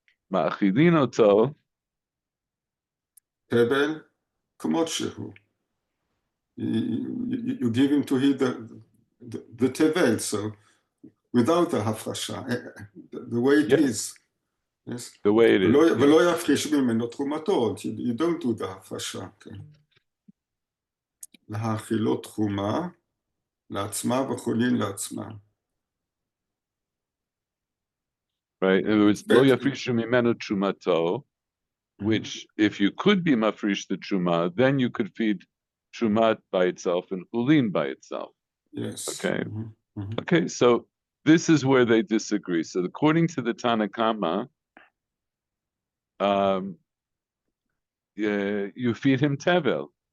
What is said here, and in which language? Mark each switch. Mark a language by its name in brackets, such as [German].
[Hebrew] Ma'achilin oto, Tevel k'mot shehu. [English] You give him to eat the tevel, so without the hafrasha, the way it is. Yes. the way it is. [Hebrew] ולא יפריש ממנו תרומתו, you don't do the הפרשה. להאכילו תרומה לעצמה וחולין לעצמה. [English] Right? In other words, lo yafrishu mimenu trumato, which if you could be mafrish the truma, then you could feed trumat by itself and hulin by itself. Yes. Okay. Okay, so this is where they disagree. So according to the Tanna Kama, you feed him tevel.